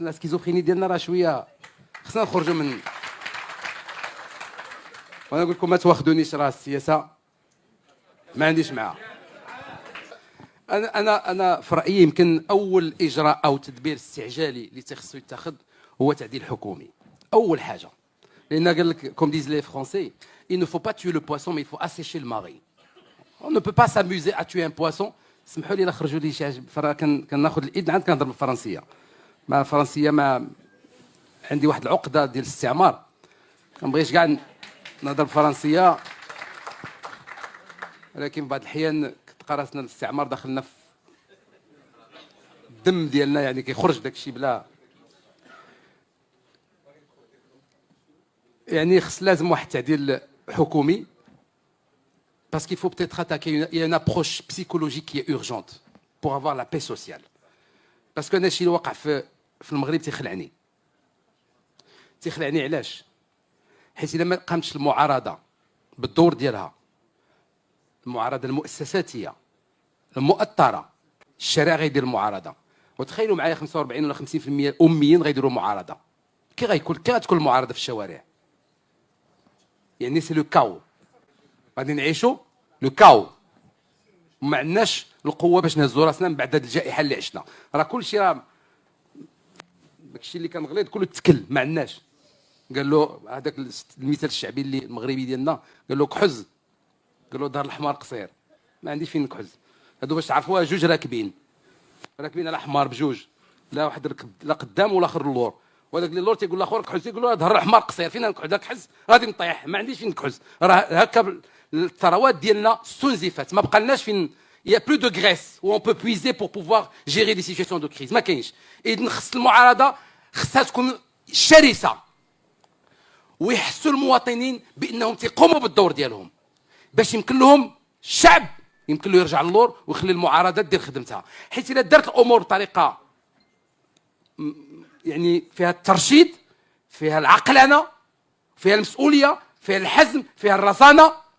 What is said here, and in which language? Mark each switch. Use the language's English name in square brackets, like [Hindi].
[Arabic] السكيزوفريني ديالنا راه شويه خصنا نخرجوا من. وانا نقول لكم ما تواخذونيش، راه السياسه ما عنديش معها. انا في رايي يمكن اول اجراء او تدبير استعجالي اللي تخصو يتخذ هو تعديل حكومي. اول حاجه، لان قال لك كوم ديز لي فرونسي [French] il ne faut pas tuer le poisson mais il faut assécher le marais. on ne peut pas s'amuser à tuer un poisson. [Arabic] سمحوا لي خرجوا لي شي حاجه، كناخذ الاذن عاد كنهضر بالفرنسيه. مع الفرنسيه ما عندي واحد العقده ديال الاستعمار، ما بغيتش كاع نهضر بالفرنسيه، ولكن بعض الاحيان كتلقى راسنا الاستعمار دخلنا في الدم ديالنا، يعني كيخرج داك الشيء بلا. يعني لازم واحد التعديل حكومي. [French] Parce qu'il faut peut-être attaquer une approche psychologique qui est urgente pour avoir la paix sociale. Parce que [Arabic] أنا الشيء اللي وقع في المغرب تيخلعني علاش؟ حيت إلا ما قامتش المعارضة بالدور ديالها، المعارضة المؤسساتية المؤطرة، الشارع غيدير المعارضة. وتخيلوا معايا 45 ولا 50% أميين غيديروا معارضة. كي غتكون المعارضة في الشوارع؟ يعني سي لو كاو. غادي نعيشوا لو كاو، ما عندناش القوه باش نهزوا راسنا من بعد هذه الجائحه اللي عشنا. راه كلشي راه داكشي اللي كان غليظ كله تكل، ما عندناش. قال له هذاك المثال الشعبي اللي المغربي ديالنا، قال له كحز، قال له ظهر الحمار قصير. ما عنديش فين نكحز. هادو باش تعرفوها جوج راكبين على حمار بجوج، لا واحد لا قدام ولا اخر اللور. وهذاك اللي اللور تيقول لاخر كحز، يقول له ظهر الحمار قصير، فين نكحز؟ كحز غادي نطيح، ما عنديش فين نكحز. راه هكا الثروات ديالنا استنزفت، ما بقى لناش فين. [French] Il y a plus de Grèce où on peut puiser pour pouvoir gérer des situations de crise. [Arabic] ما كاينش. إذن خص المعارضة خصها تكون شرسة، ويحسوا المواطنين بأنهم تيقوموا بالدور ديالهم، باش يمكن لهم الشعب يمكن له يرجع للور ويخلي المعارضة دير خدمتها. حيت إلا دارت الأمور بطريقة يعني فيها الترشيد، فيها العقلانة، فيها المسؤولية، فيها الحزم، فيها الرصانة،